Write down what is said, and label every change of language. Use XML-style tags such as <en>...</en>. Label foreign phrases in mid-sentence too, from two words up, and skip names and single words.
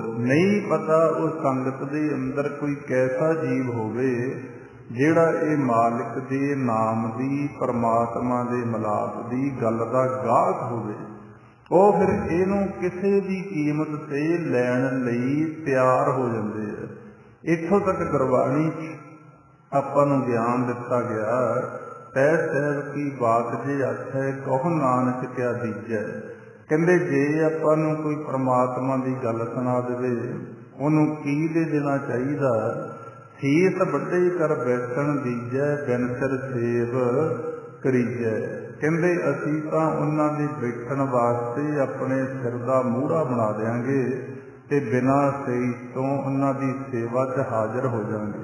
<pa>ਨਹੀਂ ਪਤਾ ਉਹ ਸੰਗਤ ਦੇ ਅੰਦਰ ਕੋਈ ਕੈਸਾ ਜੀਵ ਹੋਵੇ ਜਿਹੜਾ ਇਹ ਮਾਲਿਕ ਦੇ ਨਾਮ ਦੀ, ਪਰਮਾਤਮਾ ਦੇ ਮਿਲਾਪ ਦੀ ਗੱਲ ਦਾ ਗਾਹਕ ਹੋਵੇ। ਉਹ ਫਿਰ ਇਹਨੂੰ ਕਿਸੇ ਵੀ ਕੀਮਤ ਤੇ ਲੈਣ ਲਈ ਤਿਆਰ ਹੋ ਜਾਂਦੇ ਆ। ਇੱਥੋਂ ਤੱਕ ਗੁਰਬਾਣੀ ਆਪਾਂ ਨੂੰ ਗਿਆਨ ਦਿੱਤਾ ਗਿਆ ਤੈ ਸਾਹਿਬ ਕੀ ਬਾਤ ਜਿ ਆਖੈ ਕਹੁ ਨਾਨਕ ਕਿਆ ਦੀਜੈ। ਕਹਿੰਦੇ ਜੇ ਆਪਾਂ ਨੂੰ ਕੋਈ ਪਰਮਾਤਮਾ ਦੀ ਗੱਲ ਸੁਣਾ ਦੇਵੇ ਉਹਨੂੰ ਕੀ ਦੇ ਦੇਣਾ ਚਾਹੀਦਾ। ਸੀਤ ਵੱਡੇ ਕਰ ਬੈਠਣ ਦੀਜੈ ਬਿਨ ਸਿਰ ਸੇਵ ਕਰੀਜੈ। ਕਹਿੰਦੇ ਅਸੀਂ ਤਾਂ ਉਹਨਾਂ ਦੇ ਬੈਠਣ ਵਾਸਤੇ ਆਪਣੇ ਸਿਰ ਦਾ ਮੂਹਰਾ ਬਣਾ ਦਿਆਂਗੇ ਤੇ ਬਿਨਾਂ ਸੇਈ ਤੋਂ ਉਹਨਾਂ ਦੀ ਸੇਵਾ 'ਚ ਹਾਜ਼ਰ ਹੋ ਜਾਵਾਂਗੇ।</pa>